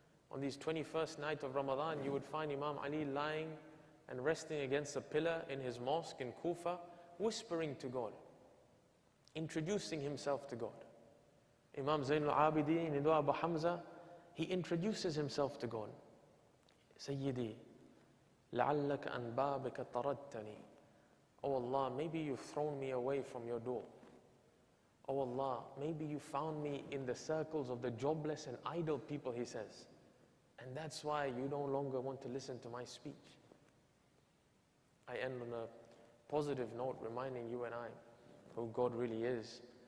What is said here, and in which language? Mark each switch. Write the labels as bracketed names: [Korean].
[English] On these 21st night of Ramadan, you would find Imam Ali lying and resting against a pillar in his mosque in Kufa, whispering to God, introducing himself to God. Imam Zain al-Abidin in Abu Hamza, he introduces himself to God. [Arabic] Sayyidi, لَعَلَّكَ أَنْ بَابِكَ طَرَدْتَنِي. [English] Oh Allah, maybe you've thrown me away from your door. Oh Allah, maybe you found me in the circles of the jobless and idle people, he says. And that's why you no longer want to listen to my speech. I end on a positive note, reminding you and I who God really is.